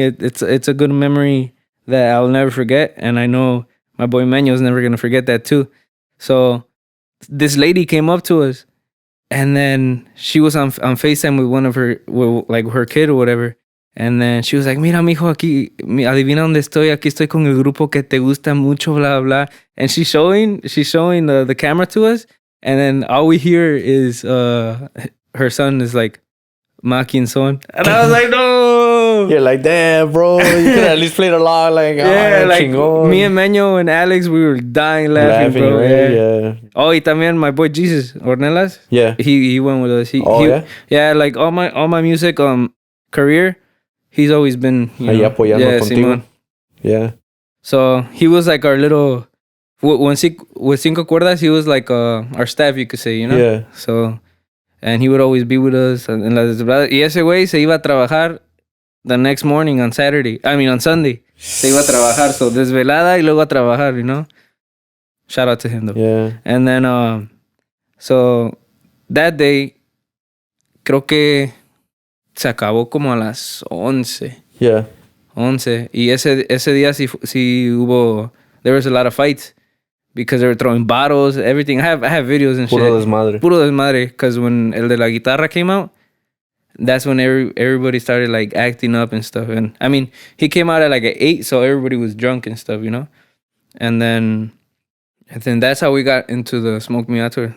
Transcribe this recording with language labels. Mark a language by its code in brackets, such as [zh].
[en] It's a good memory that I'll never forget, and I know my boy Meño's never gonna forget that too. So this lady came up to us, and then she was on FaceTime with one of her kid or whatever. And then she was like, [es] mira, mijo, aquí, adivina dónde estoy. Aquí estoy con el grupo que te gusta mucho, blah, blah. [en] And she's showing the camera to us. And then all we hear is her son is like, Maki and son. And I was like, no. You're like, damn, bro. You could at least played along. Like, yeah, like chingón. Me and Meño and Alex, we were dying laughing, bro. Right? Yeah. Oh, [es] y también [en] my boy Jesus Ornelas. Yeah. He went with us. Yeah? Yeah, like all my music career, he's always been, [es] ahí apoyando contigo. Simón. [en] Yeah. So he was like our little, with Cinco Cuerdas, he was like our staff, you could say, Yeah. So, and he would always be with us. [es] En las desveladas. Y ese güey se iba a trabajar [en] the next morning on Sunday. [es] Se iba a trabajar. [en] So [es] desvelada y luego a trabajar, [en] Shout out to him though. Yeah. And then, so that day, [es] creo que se acabó como a las 11. [en] Yeah. 11. [es] Y ese día sí hubo, [en] there was a lot of fights because they were throwing bottles, everything. I have videos and [es] Puro shit. Puro desmadre. [en] Because when El de la Guitarra came out, that's when everybody started like acting up and stuff. And I mean, he came out at like 8, so everybody was drunk and stuff, And then that's how we got into the Smoke Me Out Tour.